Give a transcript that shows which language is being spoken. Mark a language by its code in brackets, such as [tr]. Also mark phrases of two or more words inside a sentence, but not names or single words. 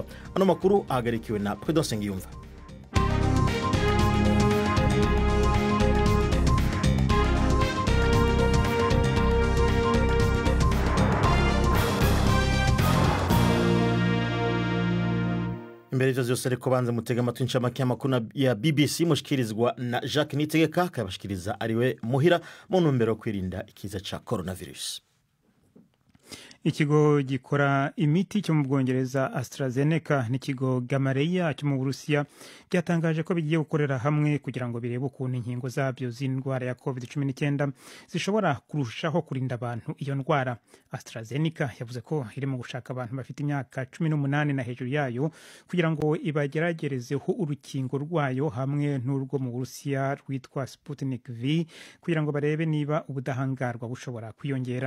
[rn] Ano makuru ahagarikiwe na Prudence Ngiyumva. Mbere y'ivyo ariko banze mutega amatwi incamake y'amakuru ya BBC mushikirizwa na Jacques Niyitegeka, kabashikiriza ariwe Muhira mu ntumbero yo kwirinda ikiza ca coronavirus. [rw] Ikigo gikora imiti cyo mu Bwongereza AstraZeneca n'ikigo BAMENYA cyo mu Burusiya byatangaje ko bigiye gukorera hamwe kugira ngo birebe ukuntu inkingo zabyo z'indwara ya COVID-19 zishobora kurushaho kurinda abantu iyo ndwara. AstraZeneca yavuze ko irimo gushaka abantu bafite imyaka 18 na hejuru yayo kugira ngo ibageragerezeho urukingo rwayo hamwe n'urwo mu Burusiya rwitwa Sputnik V kugira ngo barebe niba ubudahangarwa bushobora kwiyongera.